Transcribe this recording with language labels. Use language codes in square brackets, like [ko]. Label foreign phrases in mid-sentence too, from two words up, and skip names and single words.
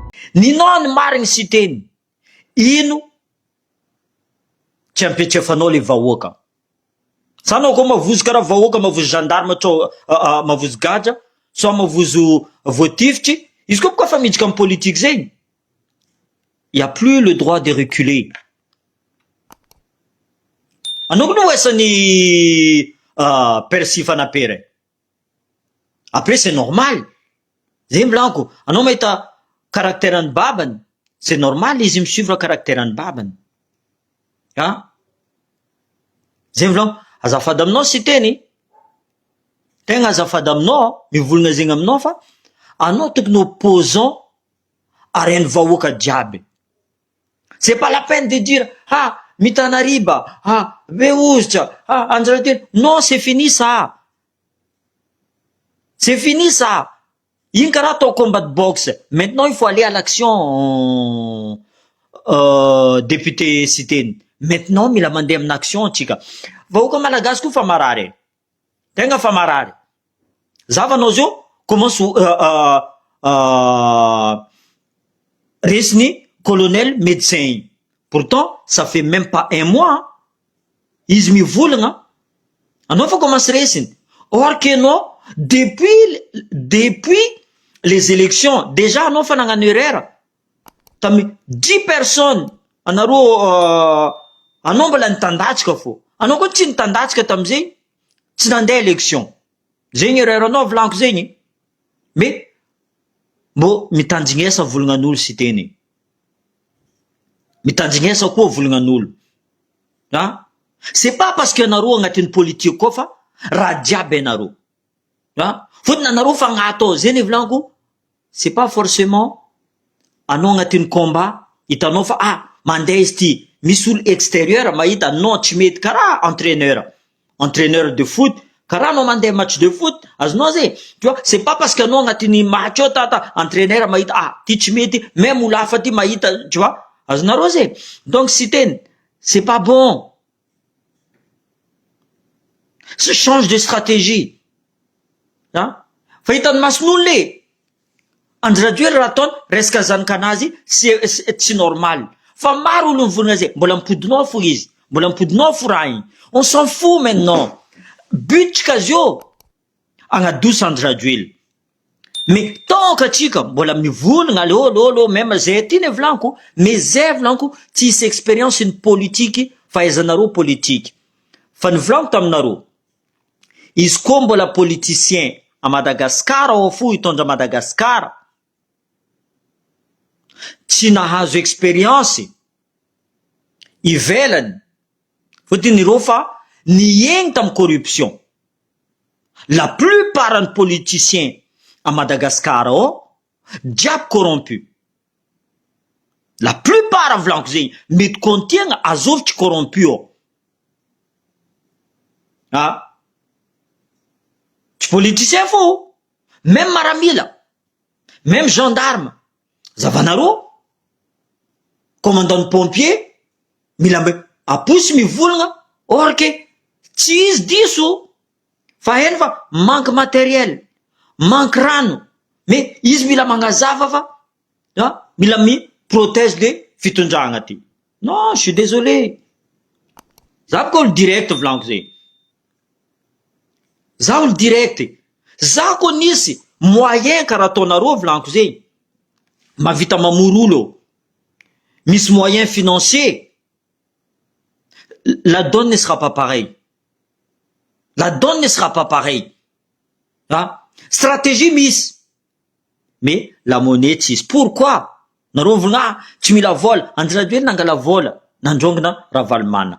[mg] ninao ny marigny sy teny, ino tsy ampetrefanao le vahoaka. Sa anao koa mavozo karaha vahoaka, mavozo gendarme mavozo gadra, so mavozo voatifitry, izy koa fa miditra amin'ny politique zegny, [fr] y a plus le droit de reculer. [mg] Anao koa no oesan'ny persi fanapera. [fr] Après c'est normal. [mg] Zay milanko, anao mahita caractère-ny babany, [fr] c'est normal [mg] izy misuivre caractère-ny babany. Zay milanko, azafady aminao sy teny, tegna azafady aminao, mivolagna zegny aminao fa anao tokony opposant aren'ny vahoaka jiaby. [fr] C'est pas la peine de dire Mitanariba, Beouzja, Andrade. Non, c'est fini ça. C'est fini ça. Il y a ton combat de boxe. Maintenant, il faut aller à l'action, député cité. Maintenant, il a demandé une action, chica. [mg] Vahoaka malagasy koa fa marary. Tenga fa marary. Zavanao zio, commence resiny [fr] colonel médecin. Pourtant, ça fait même pas un mois. [mg] Izy mivolagna. Anao fa commence resiny. [fr] Or que non, depuis les élections, déjà [mg] anao fa nagnano [fr] erreur. [mg] Tamy 10 personnes, anaro anao mbola nitandatsika fo. Anao koa tsy nitandatsika tamizay, tsy nandeha élection. Zegny erreur anao volanko zegny. Mais mbo mitanjignesa volagnan'olo sy teny. Mitanjignesa koa volagnan'olo. [fr] C'est pas parce que [mg] anaro agnatin'ny politique koa fa raha jiaby anaro. Fotony anaro fa agnato zegny volanko, [fr] c'est pas forcément [mg] anao agnatin'ny combat hitanao fa mandeha izy ty. Misy olo extérieur mahita non tsy mety karaha [fr] entraîneur de foot, [mg] karaha anao mandeha [fr] match de foot, [mg] azonao zay. [fr] Tu vois, c'est pas parce que [mg] anao agnatin'ny match ao tata entraîneur mahita ty tsy mety, même olo hafa ty mahita, [fr] tu vois, [mg] azonareo zay. [fr] Donc si teny, c'est pas bon. Change de stratégie. [mg] Fa hitan'ny mason'olo le Andradioel raha ataony resaka zanakanazy tsy normal. Fa maro olo mivolagna zay, mbola mipodinao fo izy, mbola mipodinao fo raha igny. [fr] On s'en fout maintenant. [mg] Butsika zio agnadosa Andradioel. Mais tant katsika mbola mivolagna le olo même zay ty ne volanko, mais zay volanko tsy hisy expérience ny politique fahaizanareo politique. Fa ny volanko taminareo, izy koa mbola politicien à Madagascar ao fo hitondra Madagascar, tsy nahazo expérience ivelany, fotony reo fa niegny tamy corruption. [fr] La plupart des politiciens à Madagascar [mg] ao jiaby [fr] corrompu. [mg] La plupart volanko zegny mety kontiagna azovitry corrompu ao. Tsy politicien fo, même maramila, même gendarme. Zavanaro, commandant pompier, mila aposy mivolagna, or que tsy izy diso, fa heno fa [fr] manque matériel, [mg] manque rano, mais izy mila magnazava fa mila protège le fitondragna ty. [fr] Non, je suis désolé. [mg] Zaho koa olo direct volanko zay. Zaho olo direct. Zaho koa nisy moyen karaha ataonareo volanko zay. Mavita mamory olo, misy [fr] moyen financier, la donne ne sera pas pareille. La donne ne sera pas pareille. Stratégie misy, mais la monnaie tsisy. Pourquoi? [mg] Nareo volagna tsy mila vola, Andradioel nangala vola, nandrongona Ravalomanana.